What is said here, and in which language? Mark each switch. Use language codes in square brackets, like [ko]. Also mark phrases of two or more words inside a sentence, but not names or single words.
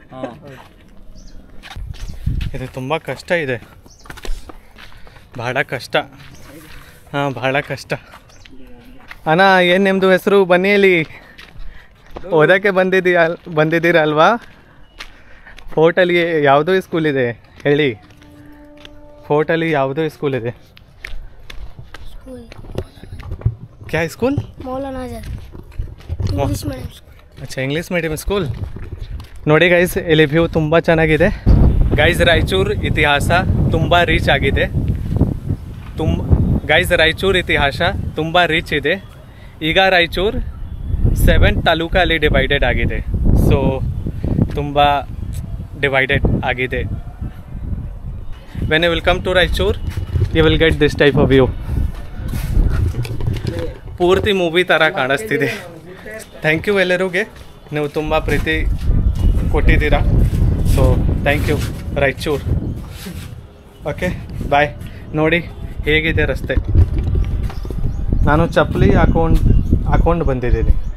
[kn] ಇದು ತುಂಬ ಕಷ್ಟ ಇದೆ, ಭಾಳ ಕಷ್ಟ. ಭಾಳ ಕಷ್ಟ. ಅಣ್ಣ, ಏನು ನಿಮ್ಮದು ಹೆಸರು? ಬನ್ನಿ ಇಲ್ಲಿ, ಓದೋಕ್ಕೆ ಬಂದಿದ್ದೀರಲ್ವಾ? ಫೋರ್ಟಲ್ಲಿ ಯಾವುದೋ ಸ್ಕೂಲ್ ಇದೆ ಹೇಳಿ. ಫೋರ್ಟಲ್ಲಿ ಯಾವುದೋ ಸ್ಕೂಲ್ ಇದೆ. [hi] क्या स्कूल? [en] मौलाना आजाद English Medium School. अच्छा, English Medium School. [kn] ನೋಡಿ ಗೈಸ್, ಇಲ್ಲಿ ವ್ಯೂ ತುಂಬ ಚೆನ್ನಾಗಿದೆ. ಗೈಸ್, ರಾಯಚೂರು ಇತಿಹಾಸ ತುಂಬ ರಿಚ್ ಆಗಿದೆ. ರಾಯಚೂರು ಇತಿಹಾಸ ತುಂಬ ರಿಚ್ ಇದೆ. ಈಗ ರಾಯಚೂರು 7 ತಾಲೂಕಲ್ಲಿ ಡಿವೈಡೆಡ್ ಆಗಿದೆ. ಸೊ ತುಂಬ ಡಿವೈಡೆಡ್ ಆಗಿದೆ. [en] When you will come to ರಾಯಚೂರು, you will get this type of view. [kn] ಪೂರ್ತಿ ಮೂವಿ ಥರ ಕಾಣಿಸ್ತಿದೆ. [en] thank you [kn] ಎಲ್ಲರಿಗೂ, ನೀವು ತುಂಬ ಪ್ರೀತಿ ಕೊಟ್ಟಿದ್ದೀರಾ. [en] so thank you ರಾಯಚೂರು. okay, bye. [kn] ನೋಡಿ ಹೇಗಿದೆ ರಸ್ತೆ. ನಾನು ಚಪ್ಪಲಿ ಹಾಕೊಂಡು ಬಂದಿದ್ದೀನಿ.